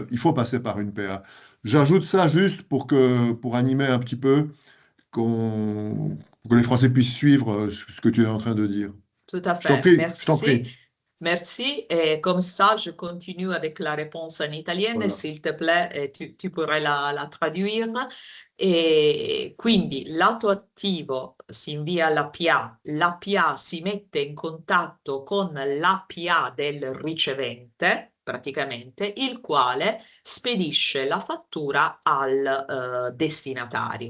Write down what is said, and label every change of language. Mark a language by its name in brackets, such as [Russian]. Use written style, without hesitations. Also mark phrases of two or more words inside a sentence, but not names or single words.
[French] Il faut passer par une PA. J'ajoute ça juste pour animer un petit peu que les Français puissent suivre ce que tu es en train de dire. Tout à Je t'en fait. prie, je t'en Merci. prie. Merci. Et comme ça, je continue avec la réponse en italien. Voilà. S'il te plaît, tu pourrais la traduire. [Italian] E quindi, lato attivo si invia l'APA si mette in contatto con l'APA del ricevente, praticamente, il quale spedisce la fattura al destinatario.